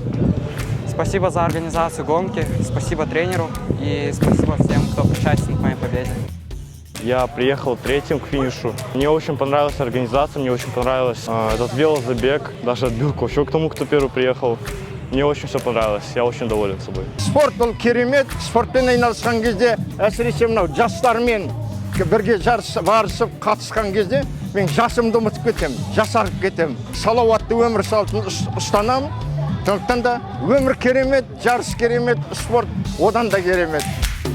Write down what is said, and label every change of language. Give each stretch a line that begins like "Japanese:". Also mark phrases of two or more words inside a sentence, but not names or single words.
Russian: Спасибо за организацию гонки, спасибо тренеру и спасибо всем, кто причастен к моей победе. Я приехал третьим к финишу. Мне очень понравилась организация, мне очень понравился этот велозабег. Даже отбил кошек к тому, кто первый приехал. Мне очень все понравилось, я очень доволен собой.
Kazakh: Спорт бұл керемет, спортпен айналысқан кезде, әсіресе мынау жастармен бірге барысып қатысқан кезде, мен жасымды ұмытып кетемін, жасарып кетемін. Салауатты өмір салтын ұстанамын. Сондықтан да өмір керемет, жарыс керемет, спорт одан да керемет.